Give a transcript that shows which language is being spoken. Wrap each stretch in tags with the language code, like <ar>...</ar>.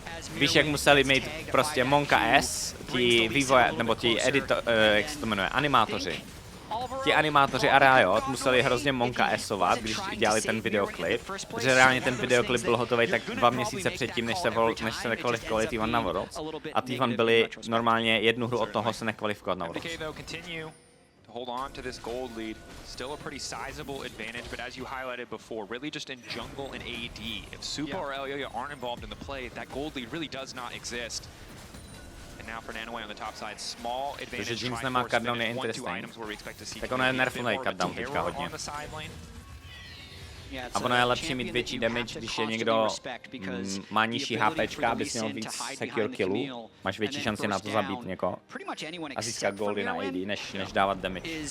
<cs>Víš, jak museli mít prostě Monka S, ti vývoje, nebo ti jak se to jmenuje, animátoři. Ti animátoři a Riot museli hrozně Monka S-ovat, když dělali ten videoklip, protože reálně ten videoklip byl hotový tak 2 měsíce předtím, než se nekvalifikovali T1 na Worlds. A T1 byli normálně 1 hru od toho se nekvalifikovat na Worlds.</cs> <en>Hold on to this gold lead. Still a pretty sizable advantage, but as you highlighted before, really just in jungle and AD. If Supa or Elioya aren't involved in the play, that gold lead really does not exist. And now for Nanoway on the top side, small advantage.</en> <cs>Takže Jinx nemá cutdown je interesting. Tak ono je nerfnutý cutdown teďka hodně. A ono je lepší mít větší damage, když je někdo má nižší HPčka, abys měl víc secure killů. Máš větší šanci na to zabít někoho a získat goldy na AD, než dávat damage.</cs>